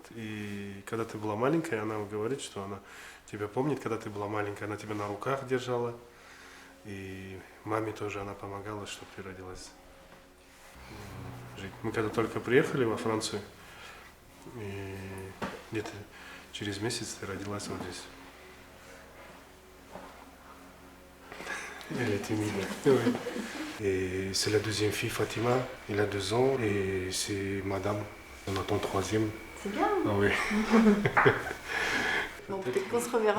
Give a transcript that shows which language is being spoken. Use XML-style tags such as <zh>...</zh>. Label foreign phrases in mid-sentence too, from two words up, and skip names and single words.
<ru>И когда ты была маленькая, она говорит, что она тебя помнит, когда ты была маленькая, она тебя на руках держала. И маме тоже она помогала, чтобы ты родилась. Жить. Мы когда только приехали во Францию, и где-то через месяц ты родилась вот здесь.</ru> <fr>Elle est timide. Oui. Et c'est la deuxième fille, Fatima. Elle a 2 ans et c'est madame. On attend 3e. C'est bien. Ah oui. Bon, peut-être qu'on se reverra.</fr>